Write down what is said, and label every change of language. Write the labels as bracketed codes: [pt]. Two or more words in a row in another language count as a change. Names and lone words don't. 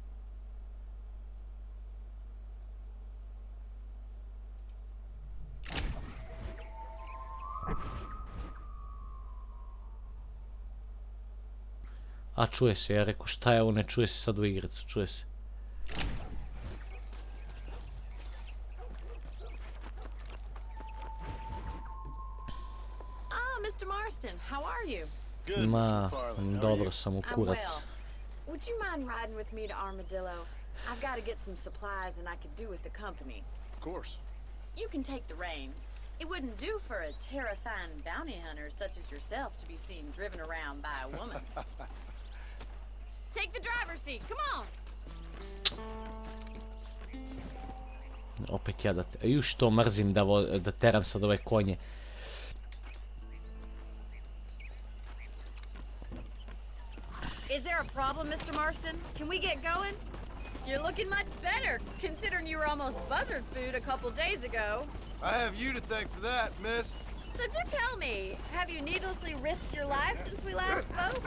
[sr] A čuje se, ja rekao šta je ovo, ne čuje se sad u igricu, čuje se. [en] Mr. Marston, how are you? [sr] Ma, dobro sam u kurac. [en] Would you mind riding with me to Armadillo? I've got to get some supplies and I could do with the company. Of course. You can take the reins. It wouldn't do for a terrifying bounty hunter such as yourself to be seen driven around by a woman. Take the driver's seat, come on! [sr] Opet ja da... Ju što mrzim da teram sad ove konje. [en] Is there a problem, Mr. Marston? Can we get going? You're looking much better, considering you were almost buzzard food a couple days ago. I have you to thank for that, miss. So do tell me, have you needlessly risked your life since we last spoke?